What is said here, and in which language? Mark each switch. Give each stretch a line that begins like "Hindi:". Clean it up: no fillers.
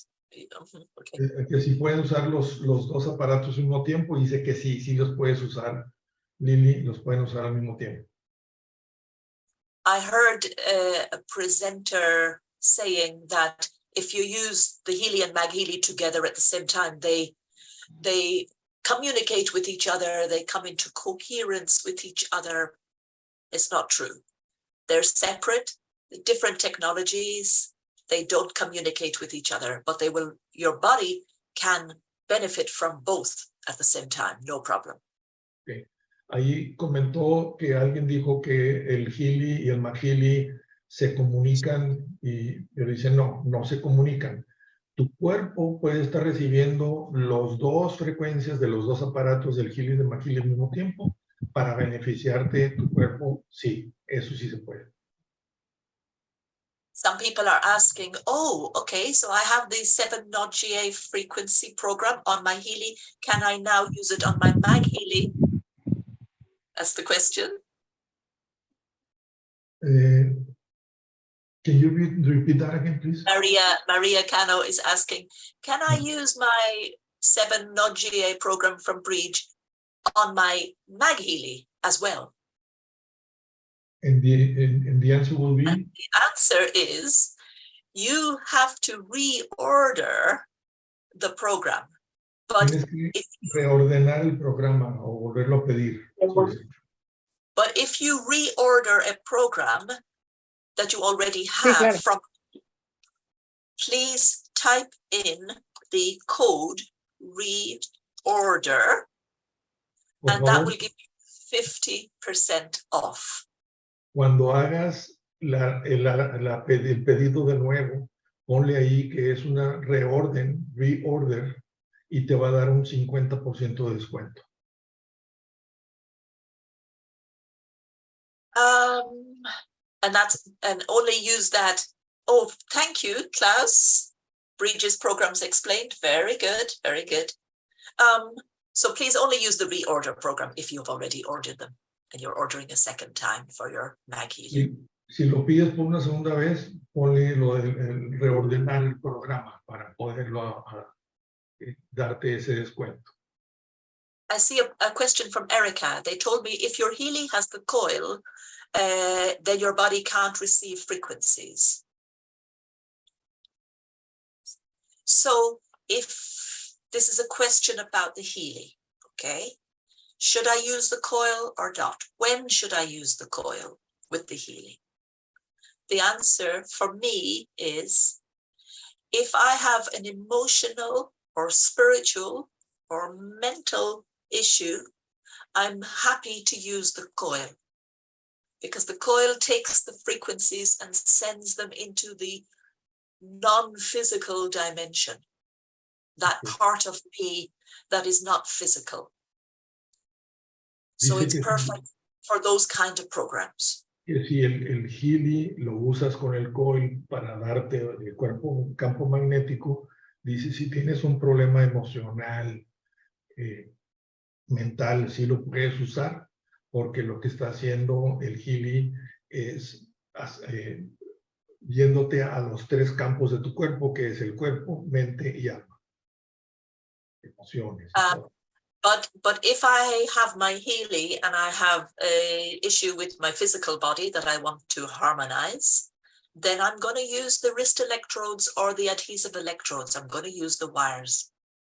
Spanish: Que si pueden usar los dos aparatos al mismo tiempo, dice que sí los puedes usar, Lili, los pueden usar al mismo tiempo.
English: I heard a presenter saying that if you use the Healy and MagHealy together at the same time, they they communicate with each other, they come into coherence with each other. It's not true. They're separate, different technologies. They don't communicate with each other, but they will, your body can benefit from both at the same time, no problem. Okay.
Spanish: Ahí comentó que alguien dijo que el Healy y el MagHealy se comunican y pero dice no, no se comunican. Tu cuerpo puede estar recibiendo las dos frecuencias de los dos aparatos del Healy y del MagHealy al mismo tiempo para beneficiarte tu cuerpo. Sí, eso sí se puede.
English: Some people are asking, oh, okay, so I have the 7-Node-GA frequency program on my Healy. Can I now use it on my MagHealy? That's the question. Can you repeat that again, please? Maria Cano is asking, can I use my 7-Node-GA program from Brid on my MagHealy as well? And the answer will be? And the answer is, you have to reorder the program. But
Spanish: Tienes que reordenar el programa o volverlo a pedir.
English: But if you reorder a program that you already have from, please type in the code reorder, and that will give you 50% off.
Spanish: Cuando hagas el pedido de nuevo, ponle ahí que es una reorder, y te va a dar un 50% de descuento.
English: And only use that. Oh, thank you, Klaus. Bridges programs explained. Very good, very good. So please only use the reorder program if you've already ordered them and you're ordering a second time for your MagHealy.
Spanish: Si lo pides por una segunda vez, ponle el reordenar el programa para poderlo darte ese descuento.
English: I see a question from Erica. They told me if your Healy has the coil, then your body can't receive frequencies. So if this is a question about the Healy, okay? Should I use the coil or not? When should I use the coil with the Healy? The answer for me is, if I have an emotional or spiritual or mental issue, I'm happy to use the coil, because the coil takes the frequencies and sends them into the non-physical dimension, that part of me that is not physical. So it's perfect for those kind of programs.
Spanish: Que si el Healy lo usas con el coil para darte el cuerpo un campo magnético, dice si tienes un problema emocional, mental, sí lo puedes usar, porque lo que está haciendo el Healy es yéndote a los tres campos de tu cuerpo, que es el cuerpo, mente y alma. Emociones.
English: But if I have my Healy and I have an issue with my physical body that I want to harmonize, then I'm going to use the wrist electrodes or the adhesive electrodes. I'm going to use the wires.